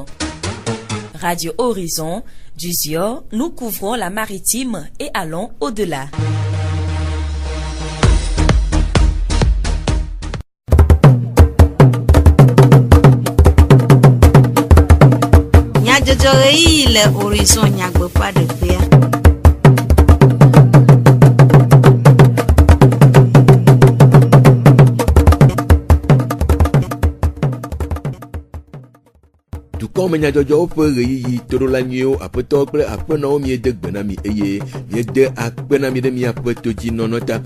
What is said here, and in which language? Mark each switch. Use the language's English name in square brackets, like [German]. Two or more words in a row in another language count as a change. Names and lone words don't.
[French] Radio Horizon, du Zior, nous couvrons la maritime et allons au-delà. Le Horizon n'y pas de paix. [Ewe] Dukɔ me nyadzɔdzɔwo ƒe ɣeyiɣi toɖolanyiwo aƒetɔ kple aƒenɔwo miede gbe na mi eye miede akpe na mi ɖe miaƒe todzinɔnɔ ta.